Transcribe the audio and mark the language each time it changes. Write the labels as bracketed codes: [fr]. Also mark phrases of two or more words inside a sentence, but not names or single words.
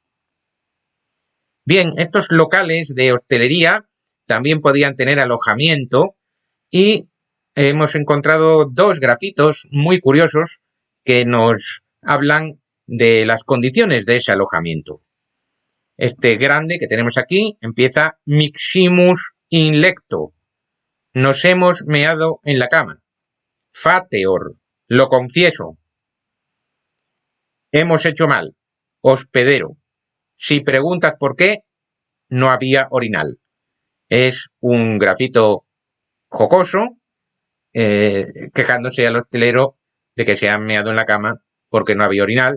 [es] Bien, estos locales de hostelería también podían tener alojamiento y hemos encontrado 2 grafitos muy curiosos que nos hablan de las condiciones de ese alojamiento. Este grande que tenemos aquí empieza [la] Miximus in lecto. [es] Nos hemos meado en la cama. Fateor. Lo confieso. Hemos hecho mal. Hospedero. Si preguntas por qué, no había orinal. Es un grafito jocoso quejándose al hostelero de que se han meado en la cama porque no había orinal.